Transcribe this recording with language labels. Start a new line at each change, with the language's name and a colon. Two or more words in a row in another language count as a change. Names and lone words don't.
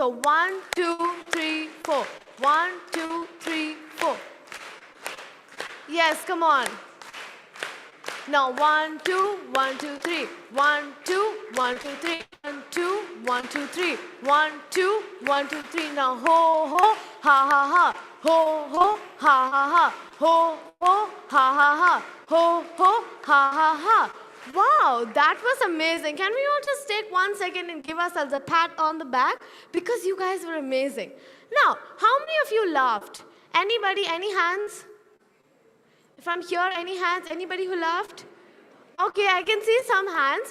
English: So 1, 2, 3, 4. 1, 2, 3, 4. Yes, come on. Now 1, 2, 1, 2, 3. 1, 2, 1, 2, 3. 1, 2, 1, 2, 3. 1, 2, 1, 2, 3. Now ho, ho. ha ha ha. Ho ho ha ha ha. Ho ho ha ha ha. Ho ho ha ha ha. Wow, that was amazing. Can we all just take 1 second and give ourselves a pat on the back? Because you guys were amazing. Now, how many of you laughed? Anybody, any hands? From here, any hands? Anybody who laughed? Okay, I can see some hands.